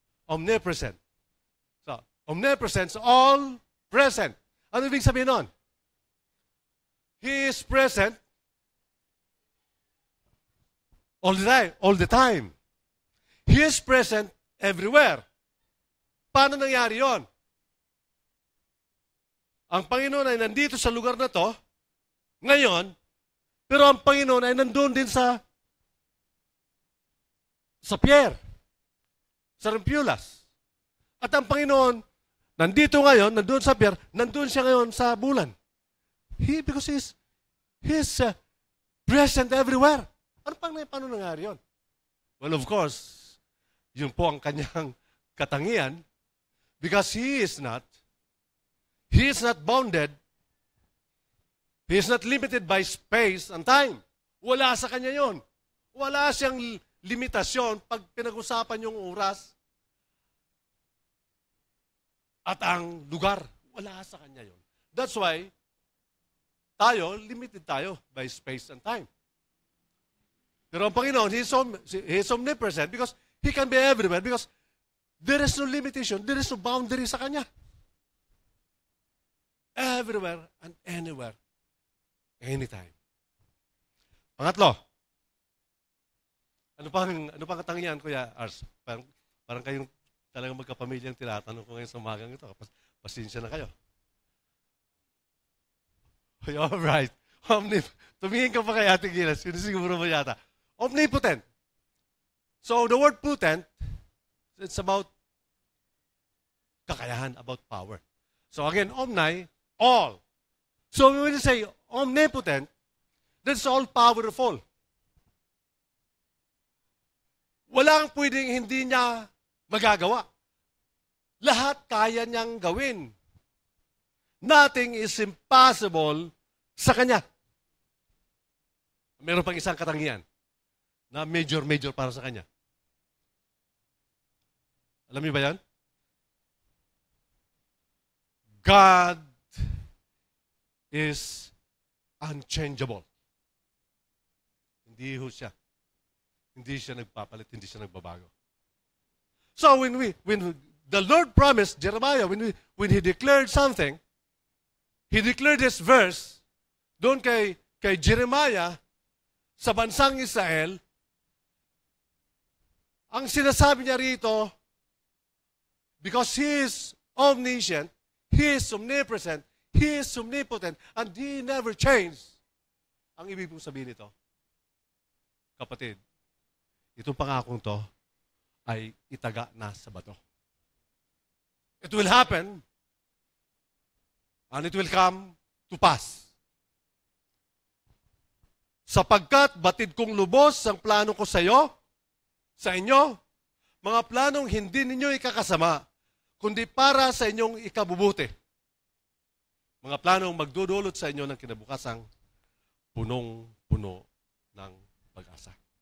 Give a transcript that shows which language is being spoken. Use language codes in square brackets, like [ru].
[en] Omnipresent. So, omnipresent, all present. [tl] Ano ibig sabihin nun? [en] He is present all the time. He is present everywhere. [tl] Paano nangyari yon? Ang Panginoon ay nandito sa lugar na to, ngayon, pero ang Panginoon ay nandun din sa Pierre, sa Rempulas. At ang Panginoon, nandito ngayon, nandun sa Pierre, nandun siya ngayon sa bulan. [en] Because He's present everywhere. [tl] Paano nangyari yun? [en] Well, of course, [tl] yun po ang kanyang katangian [en] because He is not bounded. He is not limited by space and time. [tl] Wala sa kanya yon. Wala siyang limitasyon pag pinag-usapan yung oras at ang lugar. Wala sa kanya yon. [en] That's why, limited tayo by space and time. [tl] Pero ang Panginoon, [en] He is omnipresent because He can be everywhere because there is no limitation, there is no boundary [tl] sa Kanya. [en] Everywhere and anywhere, anytime. [tl] Pangatlo, ano pang katangian, Kuya Ars? Parang kayong talagang magkapamilyang tinatanong ko ngayon sa umagang ito. Pasensya na kayo. [en] All right. [tl] Tumingin ka pa kay Ate Gilas. Siguro mo yata. Omnipotent. [en] So, the word potent, it's about kakayahan, about power. So, again, omni, all. So, when you say omnipotent, that's all powerful. [tl] Walang pwedeng hindi niya magagawa. Lahat kaya niyang gawin. [en] Nothing is impossible [tl] sa Kanya. Meron pang isang katangian na major para sa Kanya. Alam niyo ba yan? [en] God is unchangeable. [tl] Hindi siya. Hindi siya nagpapalit, hindi siya nagbabago. [en] So when the Lord promised Jeremiah, when he declared something, he declared this verse [tl] doon kay Jeremiah sa bansang Israel. Ang sinasabi niya rito, [en] because He is omniscient, He is omnipresent, He is omnipotent, and He never changed. [tl] Ang ibig pong sabihin nito, kapatid, itong pangakong to ay itaga na sa bato. [en] It will happen, and it will come to pass. [tl] Sapagkat batid kong lubos ang plano ko sa iyo, sa inyo, mga planong hindi ninyo ikakasama, kundi para sa inyong ikabubuti. Mga planong magdudulot sa inyo ng kinabukasang punong-puno ng pag-asa.